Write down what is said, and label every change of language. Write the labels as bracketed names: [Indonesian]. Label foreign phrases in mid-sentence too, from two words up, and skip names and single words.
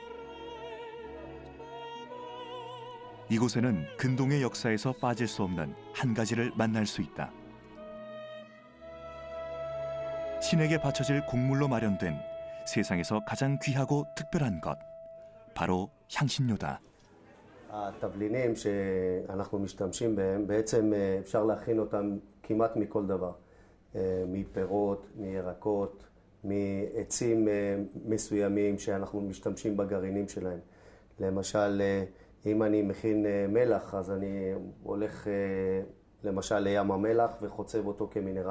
[Korean] 이곳에는 근동의 역사에서 빠질 수 없는 한 가지를 만날 수 있다. 신에게 바쳐질 곡물로 마련된 세상에서 가장 귀하고 특별한 것, 바로 향신료다. [Hebrew] התבלינים שאנחנו משתמשים בהם, בעצם אפשר להכין אותם כמעט מכל דבר. מפירות, מירקות, מעצים מסוימים שאנחנו משתמשים בגרעינים שלהם. למשל, אם אני מכין מלח, אז אני הולך למשל לים המלח וחוצב אותו כמינרל.